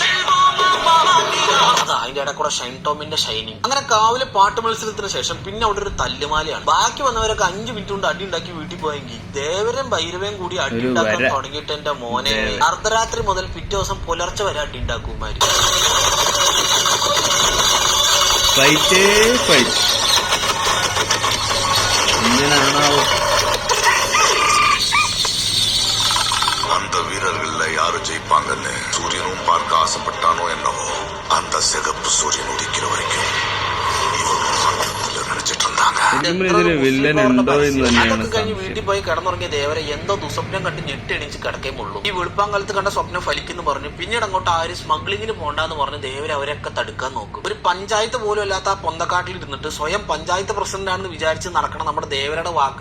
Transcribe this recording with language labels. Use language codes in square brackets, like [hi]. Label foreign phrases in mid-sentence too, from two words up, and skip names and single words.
[ml] അതാ അതിന്റെ ഇടയിൽ കൂടെ ഷൈൻ ടോമിന്റെ ഷൈനിങ്. അങ്ങനെ കാവിലെ പാട്ട് മത്സരത്തിന് ശേഷം പിന്നെ അവിടെ ഒരു തല്ലുമാലയാണ്. ബാക്കി വന്നവരൊക്കെ 5 മിനിറ്റ് കൊണ്ട് അടി ഉണ്ടാക്കി വീട്ടിൽ പോയെങ്കിൽ ദേവരും ഭൈരവയും കൂടി അടി ഉണ്ടാക്കാൻ തുടങ്ങിയിട്ട് എന്റെ മോനെ അർദ്ധരാത്രി മുതൽ പിറ്റേ ദിവസം പുലർച്ചെ വരെ അടി ഉണ്ടാക്കുമാര്. [ta] அந்த வீரர்கள்ல யாரு ஜெயிப்பாங்கன்னு சூரியனும் பார்க்க ஆசைப்பட்டானோ என்னவோ அந்த சிகப்பு சூரியன் உதிக்கிற வரைக்கும் நினைச்சிட்டு இருந்தாங்க. [ml] അതൊക്കെ കഴിഞ്ഞ് വീട്ടിൽ പോയി കിടന്നുറങ്ങിയ ദേവരെ എന്തോ ദുസ്വപ്നം കണ്ട് ഞെട്ടിണിച്ച് കിടക്കേമുള്ളൂ. ഈ വെളുപ്പാങ്കാലത്ത് കണ്ട സ്വപ്നം ഫലിക്കുന്നു പറഞ്ഞു. പിന്നീട് അങ്ങോട്ട് ആരും സ്മഗ്ലിങ്ങിന് പോണ്ടെന്ന് പറഞ്ഞ് ദേവരെ അവരൊക്കെ തടുക്കാൻ നോക്കും. ഒരു പഞ്ചായത്ത് പോലും അല്ലാത്ത ആ പൊന്തക്കാട്ടിൽ ഇരുന്നിട്ട് സ്വയം പഞ്ചായത്ത് പ്രസിഡന്റ് ആണെന്ന് വിചാരിച്ച് നടക്കണം നമ്മുടെ ദേവരുടെ വാക്ക്.